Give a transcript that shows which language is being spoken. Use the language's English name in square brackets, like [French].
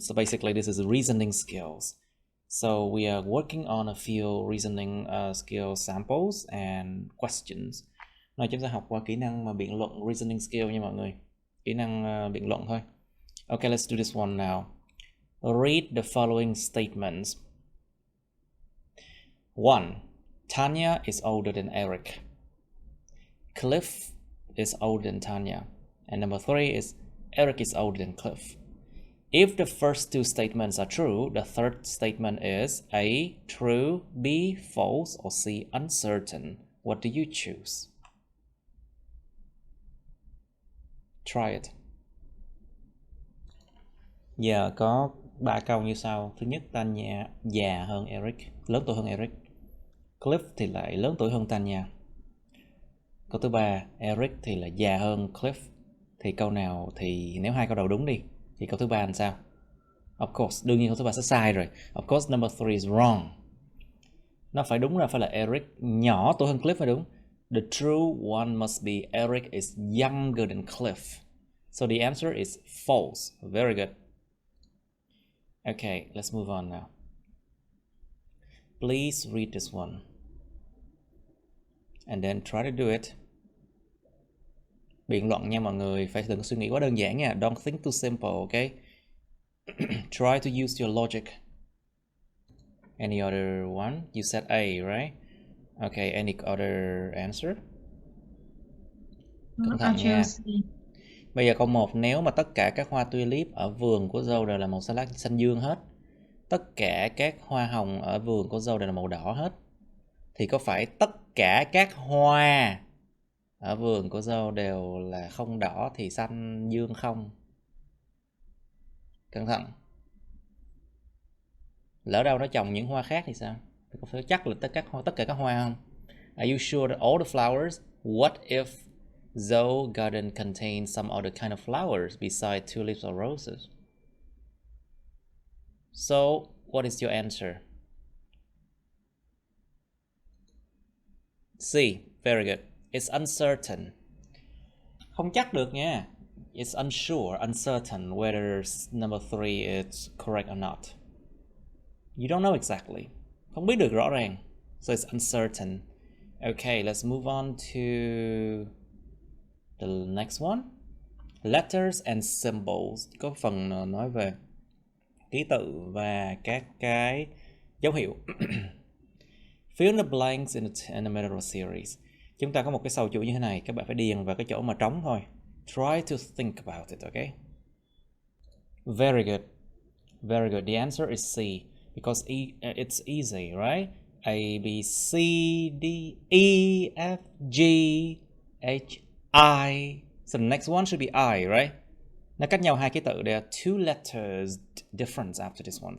[English] So basically this is reasoning skills. So we are working on a few reasoning skill samples and questions. [Vietnamese] Nói chúng ta học qua kỹ năng mà biện luận [English] reasoning skill [Vietnamese] nha mọi người. Kỹ năng biện luận thôi. [English] Okay, let's do this one now. Read the following statements. 1. Tanya is older than Eric. Cliff is older than Tanya. And number 3 is Eric is older than Cliff. If the first two statements are true, the third statement is A, true, B, false, or C, uncertain. What do you choose? Try it. [Vietnamese] Giờ có 3 câu như sau. Thứ nhất, Tanya già hơn Eric, lớn tuổi hơn Eric. Cliff thì lại lớn tuổi hơn Tanya. Câu thứ ba, Eric thì là già hơn Cliff. Thì câu nào thì nếu hai câu đầu đúng đi thì câu thứ ba làm sao? [English] Of course, [Vietnamese] đương nhiên câu thứ ba sẽ sai rồi. [English] Of course, number 3 is wrong. [Vietnamese] Nó phải đúng là phải là Eric nhỏ tuổi hơn Cliff mới đúng. [English] The true one must be Eric is younger than Cliff. So the answer is false. Very good. Okay, let's move on now. Please read this one. And then try to do it. [Vietnamese] Biện luận nha mọi người, phải đừng suy nghĩ quá đơn giản nha. [English] Don't think too simple, okay? Try to use your logic. Any other one? You said A, right? Okay, any other answer? [Vietnamese] Cẩn thận nha. Bây giờ câu 1, nếu mà tất cả các hoa tulip ở vườn của Joe đều là màu xanh dương hết, tất cả các hoa hồng ở vườn của Joe đều là màu đỏ hết, thì có phải tất cả các hoa ở vườn của Joe đều là không đỏ thì xanh dương không? Cẩn thận. Lỡ đâu nó trồng những hoa khác thì sao? Thì có phải chắc là tất cả các hoa không? [English] Are you sure that all the flowers? What if Zoe garden contains some other kind of flowers besides tulips or roses? So, what is your answer? C. Very good. It's uncertain. [Vietnamese] Không chắc được nha. [English] It's unsure, uncertain whether number 3 is correct or not. You don't know exactly. [Vietnamese] Không biết được rõ ràng. [English] So it's uncertain. Okay, let's move on to the next one. Letters and symbols. [Vietnamese] Có phần nói về ký tự và các cái dấu hiệu. [English] Fill in the blanks in the middle of a series. [Vietnamese] Chúng ta có một cái sâu chuỗi như thế này. Các bạn phải điền vào cái chỗ mà trống thôi. [English] Try to think about it, okay? Very good. Very good. The answer is C. Because it's easy, right? A, B, C, D, E, F, G, H, I. So the next one should be I, right? [Vietnamese] Nó cách nhau hai ký tự. [English] There are two letters difference after this one.